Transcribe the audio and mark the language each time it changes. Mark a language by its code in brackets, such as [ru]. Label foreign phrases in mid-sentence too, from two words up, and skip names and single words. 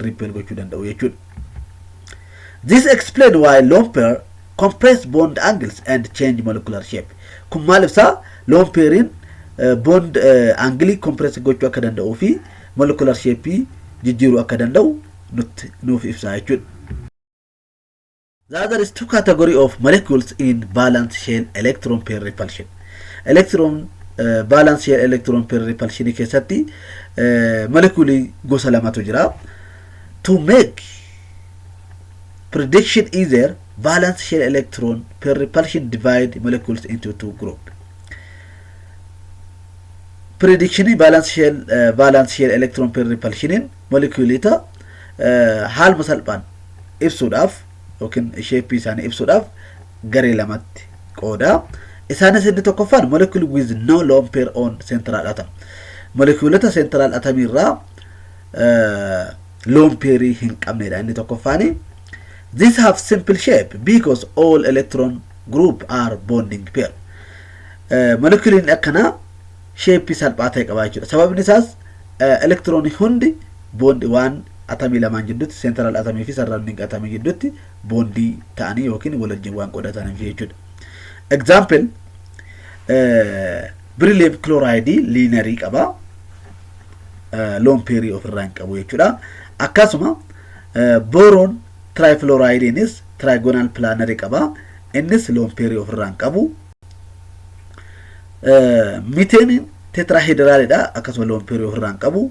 [om] Repel gochuu danda'u jechuudha. [en] This explains why lone pair compress bond angles and change molecular shape. [om] Kun maal ibsa [en] lone pairin bond angle compress [om] gochuu akka danda'u fi [en] molecular shape [om] jijjiiruu akka danda'u nuuf ibsa jechuudha. [en] There is two category of molecules in valence shell electron pair repulsion. Electron valence shell electron pair repulsion [om] keessatti molecule gosa lamatu jira. [en] To make prediction either valence shell electron pair repulsion divide molecules into two groups. [om] Prediction [en] valence shell electron pair repulsion [om] molecule ta hal masalban ibsuudhaaf yookiin shape isaanii ibsuudhaaf garee lamatti qooda. Isaanis inni tokkoffaan [en] molecule with no lone pair on central atom. [om] Moleculeota [en] central atom [om] irraa [en] lone pair [om] hin qabnedha inni tokkoffaani. [en] These have simple shape because all electron group are bonding pair. [om] Molecule akkana shape salphaa ta'e qaba jechuudha. Sababni isaas electron hundi bond waan atamii lamaan jidduutti central atomii fi surrounding atomii jidduutti bondii ta'anii yookiin walajjin waan qoodataniif jechuudha. [en] Example beryllium chloride linear [om] qaba [en] lone pair [om] ofirraa hin qabu jechuudha. Akkasuma [en] boron trifluoride is trigonal planar [om] qaba innis [en] lone pair [om] ofirraa hin qabu. [en] Methane tetrahedral [om] dha akkasuma [en] lone pair [om] ofirraa hin qabu.